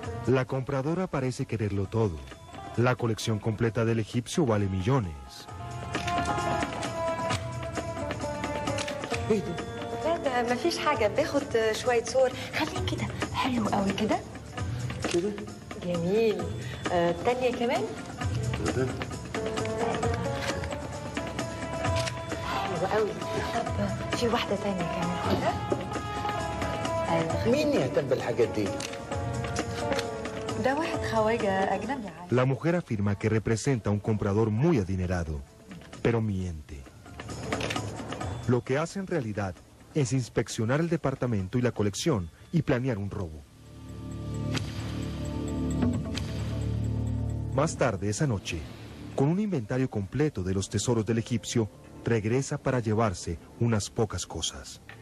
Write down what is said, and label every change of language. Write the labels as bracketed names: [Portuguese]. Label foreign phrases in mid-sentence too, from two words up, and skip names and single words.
[Spanish] La compradora parece quererlo todo. La colección completa del egipcio vale millones. [Arabic] لا ما فيش حاجة باخد شوية صور خليه كده حلو قوي كده كده جميل التانية كمان كده حلو قوي طب في واحدة تانية كمان كده مين يهتم بالحاجات دي؟ ده واحد خواجة أجنبي. [Spanish] La mujer afirma que representa a un comprador muy adinerado, pero miente. Lo que hace en realidad es inspeccionar el departamento y la colección y planear un robo. Más tarde esa noche, con un inventario completo de los tesoros del egipcio, regresa para llevarse unas pocas cosas.